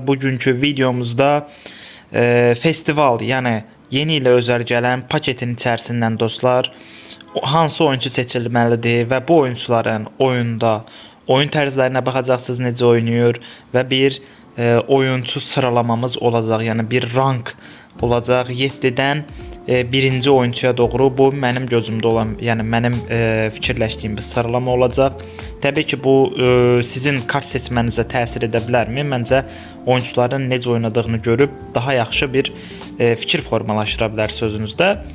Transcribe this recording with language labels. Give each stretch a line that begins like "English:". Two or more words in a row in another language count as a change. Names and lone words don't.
Turkish: Bugünkü videomuzda festival yani yeni ile özel gelen paketin içerisinden
Azerbaijani: dostlar hansı oyuncu seçilməlidir ve bu oyuncuların oyun tərzlərinə baxacaqsınız necə oynayır ve bir oyuncu sıralamamız olacaq. Yani bir rank olacaq 7-dən birinci oyuncuya doğru. Bu mənim gözümdə olan, yəni mənim fikirləşdiyim bir sıralama olacaq. Təbii ki bu sizin kart seçmənizə təsir edə bilərmi? Məncə oyuncuların necə oynadığını görüb daha yaxşı bir fikir formalaşdıra bilərsiniz özünüzdə.